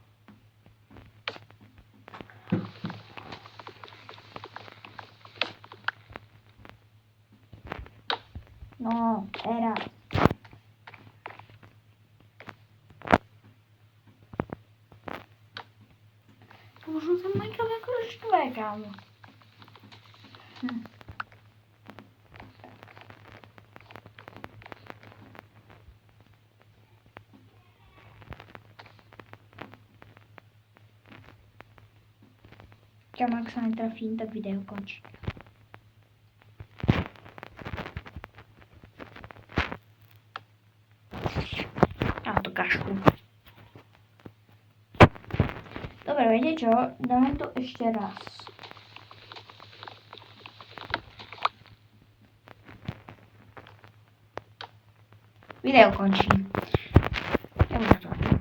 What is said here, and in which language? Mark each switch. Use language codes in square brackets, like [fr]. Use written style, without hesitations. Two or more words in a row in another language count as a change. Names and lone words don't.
[sk] No, teraz. Možno ten Minecraft jako štve, kámo. [cs] Kámo, jak se netrafím, tak video končí. Já to kašlu. [sk] Dobre, viete čo? Dáme to ešte raz. Video končím. Ja už to.